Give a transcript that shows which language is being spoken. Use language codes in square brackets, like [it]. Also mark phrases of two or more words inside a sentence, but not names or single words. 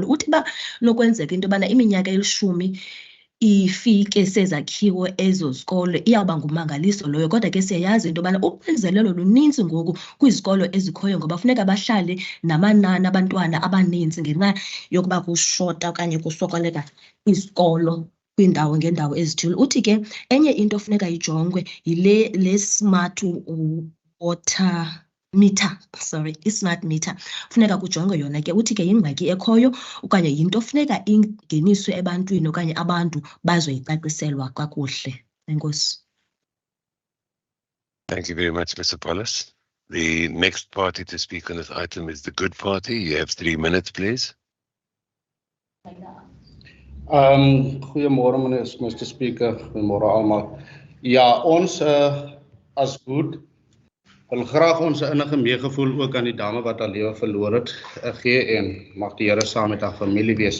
[xh] Uthi ba nokwenzeka into yobana iminyaka 10 ifike sezakhiwo ezo zikolo iyawuba ngumangaliso loyo, kodwa ke siyayazi into yobana uxinzelelo luninzi ngoku kwizikolo ezikhoyo ngoba funeka bahlale namanani abantwana abaninzi ngenxa yokuba kushota okanye kusokoleka izikolo kwiindawo ngeendawo ezithile. Uthi ke enye into funeka ijongwe yile [en] smart water meter, [xh] i- [en] smart meter [xh] funeka kujongwe yona ke. Uthi ke yingxaki ekhoyo okanye yinto funeka ingeniswe ebantwini okanye abantu bazoyicaciselwa kakuhle. Enkosi. [en] Thank you very much, Mr. Paulus. The next party to speak on this item is the Good Party. You have 3 minutes, please. [af] Goeiemôre meneer Mr. Speaker, goeiemôre almal. Ja, ons as Good wil graag ons innige meegevoel ook aan die dame wat haar lewe verloor het gee en mag die Here saam met haar familie wees.